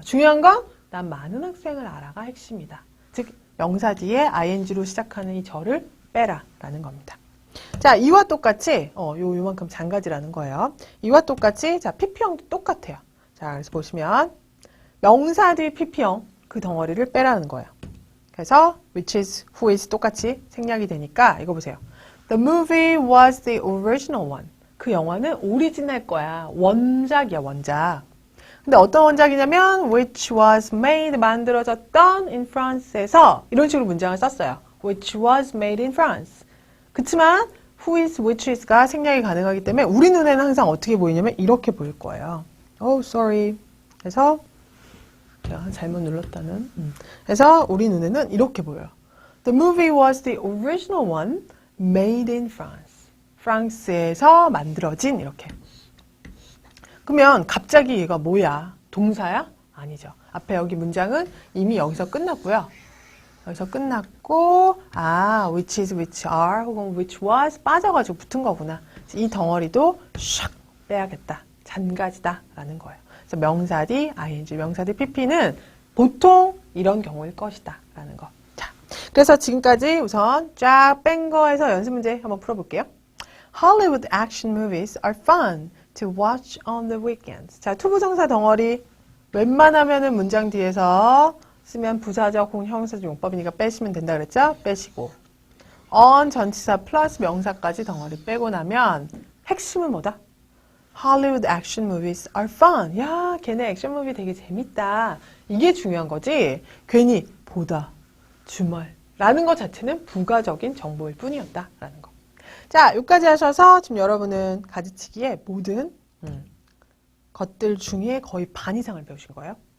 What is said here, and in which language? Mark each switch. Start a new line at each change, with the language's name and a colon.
Korean: 중요한 건 난 많은 학생을 알아가 핵심이다. 즉 명사 뒤에 ing로 시작하는 이 절을 빼라 라는 겁니다. 자, 이와 똑같이 요만큼 잔가지라는 거예요. 이와 똑같이 자, PP형도 똑같아요. 자, 그래서 보시면 명사 뒤 PP형 그 덩어리를 빼라는 거예요. 그래서 which is, who is 똑같이 생략이 되니까 이거 보세요.
English: The movie was the original one.
Korean: 그 영화는 오리지널 거야. 원작이야, 원작. 근데 어떤 원작이냐면
English: which was made,
Korean: 만들어졌던 in France에서 이런 식으로 문장을 썼어요.
English: which was made in France.
Korean: 그치만 who is, which is가 생략이 가능하기 때문에 우리 눈에는 항상 어떻게 보이냐면 이렇게 보일 거예요.
English: Oh, sorry.
Korean: 그래서 제가 잘못 눌렀다는. 그래서 우리 눈에는 이렇게 보여요.
English: The movie was the original one made in France.
Korean: 프랑스에서 만들어진 이렇게. 그러면 갑자기 얘가 뭐야? 동사야? 아니죠. 앞에 여기 문장은 이미 여기서 끝났고요. 여기서 끝났고 which is, which are 혹은 which was 빠져가지고 붙은 거구나. 이 덩어리도 샥 빼야겠다. 잔가지다 라는 거예요. 그래서 명사 뒤 ing, 명사 뒤 pp는 보통 이런 경우일 것이다 라는 거. 자, 그래서 지금까지 우선 쫙 뺀 거에서 연습 문제 한번 풀어볼게요.
English: Hollywood action movies are fun to watch on the weekends.
Korean: 자, 투부정사 덩어리 웬만하면은 문장 뒤에서 쓰면 부사적 혹은 형용사적 용법이니까 빼시면 된다 그랬죠? 빼시고 on 전치사 플러스 명사까지 덩어리 빼고 나면 핵심은 뭐다?
English: Hollywood action movies are fun.
Korean: 야, 걔네 액션 무비 되게 재밌다. 이게 중요한 거지. 괜히 보다, 주말 라는 것 자체는 부가적인 정보일 뿐이었다 라는 거. 자, 여기까지 하셔서 지금 여러분은 가지치기의 모든 것들 중에 거의 반 이상을 배우신 거예요.